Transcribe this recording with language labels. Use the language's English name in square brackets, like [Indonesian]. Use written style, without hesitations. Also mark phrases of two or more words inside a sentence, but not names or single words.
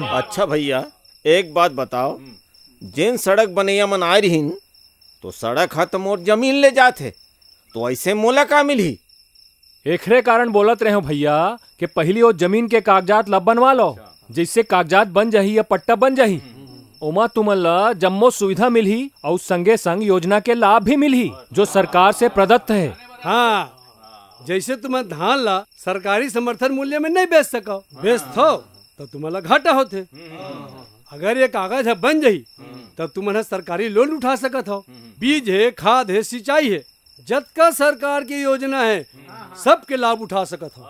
[Chhattisgarhi] अच्छा भैया एक बात बताओ, जिन सड़क बनैया मन आए रहीन तो सड़क हा तो मोर जमीन ले जाते, तो ऐसे मोला का मिली? एकरे कारण बोलत रहे हो भैया कि पहली वो जमीन के कागजात ला बनवा लो, जिससे कागजात बन जाही या पट्टा बन जाही। ओमा तुमन ला जम्मो सुविधा मिलही और संगे संग योजना के लाभ भी मिलही जो सरकार से प्रदत्त है। हाँ, जैसे तुम धान ला सरकारी समर्थन मूल्य में नहीं बेच सको, बेचतो तो तुम्हारा घाटा होते। अगर ये कागज है बन जाही तो तुम सरकारी लोन उठा सकत हो। बीज है, खाद है, सिंचाई है, जतका सरकार की योजना है सबके लाभ उठा सकत हो।